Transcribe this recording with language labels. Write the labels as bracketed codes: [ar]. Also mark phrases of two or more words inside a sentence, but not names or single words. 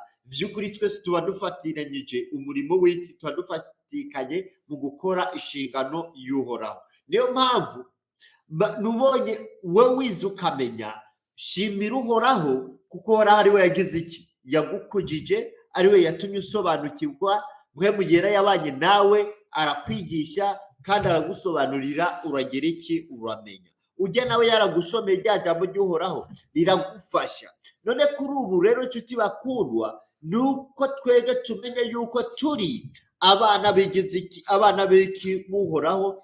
[rn] Vy'ukuri twese tuba dufatiranyije umurimo w'iki, tuba dufatikanye mu gukora inshingano y'uhoraho. Niyo mpamvu nubonye we wize ukamenya, shimira uhoraho, kuko uhoraho ari we yagize iki yagukujije, ari we yatumye usobanukirwa. Mpwemu Yera yabanye nawe, arakwigisha kandi aragusobanurira, uragira iki uramenya. Ujya nawe yaragusomeye rya jambo ry'uhoraho, riragufasha. None kuri ubu rero nshuti bakundwa, nuko twege tumenye yuko turi abana bigize iki, abana b'iki muhoraho.